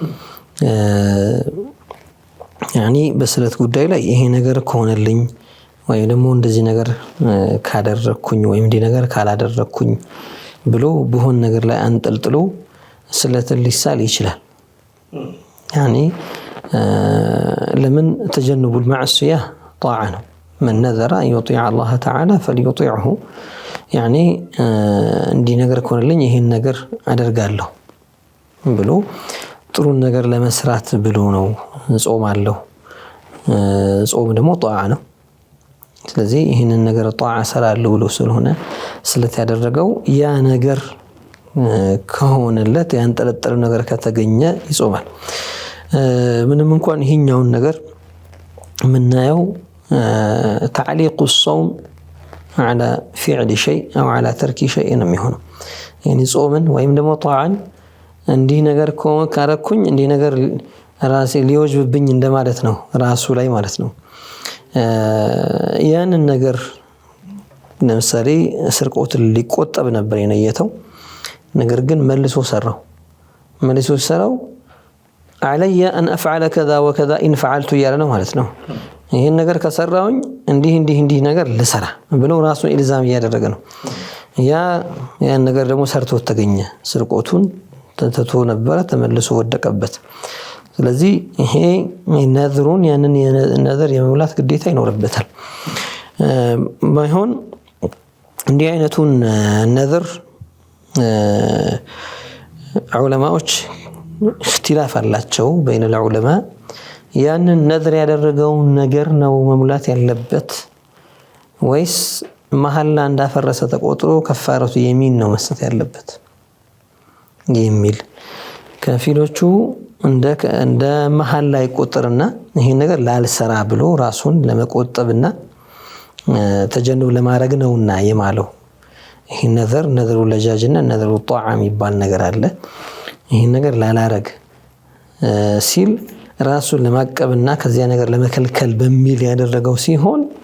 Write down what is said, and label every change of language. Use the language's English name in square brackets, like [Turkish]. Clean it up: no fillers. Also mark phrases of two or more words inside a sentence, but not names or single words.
[Amharic] ያኒ በስለት ጉዳይ ላይ ይሄ ነገር ከሆነልኝ ወይም ደግሞ እንደዚህ ነገር ካደረኩኝ ወይም እንዲህ ነገር ካላደረኩኝ ብሎ በሆነ ነገር ላይ አንጠልጥሎ ስለትን ሊሳል ይችላል። ያኒ ለምን ተጀንቡ [Arabic] المعصية طاعة [Amharic] ነው። [Arabic] من نذر أن يطيع الله تعالى فليطيعه [Amharic] ያኒ እንዲህ ነገር ከሆነልኝ ይሄን ነገር አደርጋለሁ ብሎ ጥሩ ነገር ለመስራት ብሎ ነው ጾማለሁ። ጾም ደግሞ ጣዓ ነው። ስለዚህ ይሄንን ነገር ጣዓ ሰራለሁ ብሎ ስለሆነ ስለት ያደረገው ያ ነገር ከሆነለት ያንጠለጠለው ነገር ከተገኘ ይጾማል። ምንም እንኳን ይሄኛውን ነገር ምናየው [Arabic] تعليق الصوم على فعل شيء أو على ترك شيء [Amharic] ነው የሚሆነው። يعني ጾምን ወይም ደግሞ ጣዓን እንዲህ ነገር ካረኩኝ እንዲህ ነገር ራሴ ሊወጅብብኝ እንደማለት ነው ራሱ ላይ ማለት ነው። ያንን ነገር ለምሳሌ ስርቆት ሊቆጠብ ነበር የነየተው ነገር ግን መልሶ ሰራው [Arabic] علي أن أفعل كذا وكذا إن فعلت [Amharic] ያለ ነው ማለት ነው። ይሄን ነገር ከሰራውኝ እንዲህ ነገር ልሰራ ብሎ ራሱን ኢልዛም ያደረገ ነው። ያን ነገር ደግሞ ሰርቶ ተገኘ። ስርቆቱን ተተቶ ነበር ተመልሶ ወደቀበት። ስለዚህ ይሄ ነዝሩን ያንን ነዝር የመሙላት ግዴታ ይኖርበታል። ባይሆን እንዲህ አይነቱን ነዝር ዑለማዎች اختلاف አላቸው [Arabic] بين العلماء [Amharic] ያንን ነዝር ያደረገው ነገር ነው መሙላት ያለበት ወይስ መሐላ እንዳፈረሰ ተቆጥሮ [Arabic] كفارة اليمين [Amharic] ነው መስጠት ያለበት የሚል ከፊሎቹ እንደ መሐላ ይቆጠርና ይሄን ነገር ላልሰራ ብሎ ራሱን ለመቆጠብና ተጀንብ ለማድረግ ነውና የማለው። ይሄ ነዝሩ ለጃጅና ነዝሩ ጧዓ የሚባል ነገር አለ። ይሄን ነገር ላላረግ ሲል ራሱን ለማቀብና ከዚያ ነገር ለመከልከል በሚል ያደረገው ሲሆን